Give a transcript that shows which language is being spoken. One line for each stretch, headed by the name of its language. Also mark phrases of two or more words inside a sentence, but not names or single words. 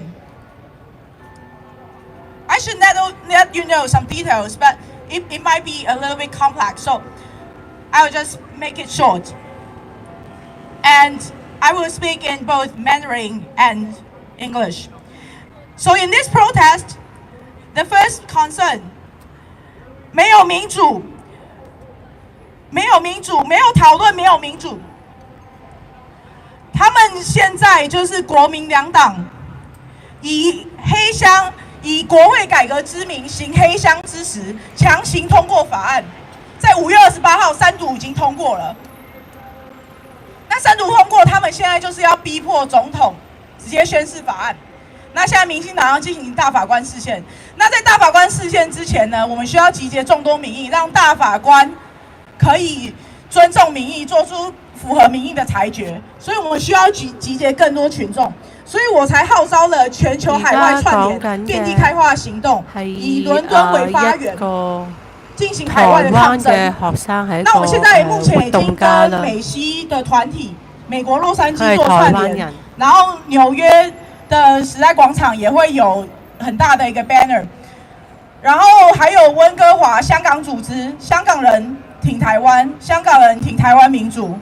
English: I should let you know some details, but it might be a little bit complex. So I'll just make it short. And I will speak in both Mandarin and English. So in this protest, the first concern,
Chinese: 没有民主，没有民主，没有讨论，没有民主。他们现在就是国民两党，以黑箱、以国会改革之名行黑箱之实，强行通过法案，在5月28号三读已经通过了。那三读通过，他们现在就是要逼迫总统直接宣示法案。那现在民进党要进行大法官释宪。那在大法官释宪之前呢，我们需要集结众多民意，让大法官可以尊重民意，做出符合民意的裁决。所以我們需要集結更多群眾，所以我才號召了全球海外串聯遍地開花行動，以倫敦為發源，進行海外的抗爭。那我們現在目前已經跟美西的團體，美國洛杉磯做串聯，然後紐約的時代廣場也會有很大的一個 banner， 然後還有溫哥華香港組織，香港人挺台灣，香港人挺台灣民主。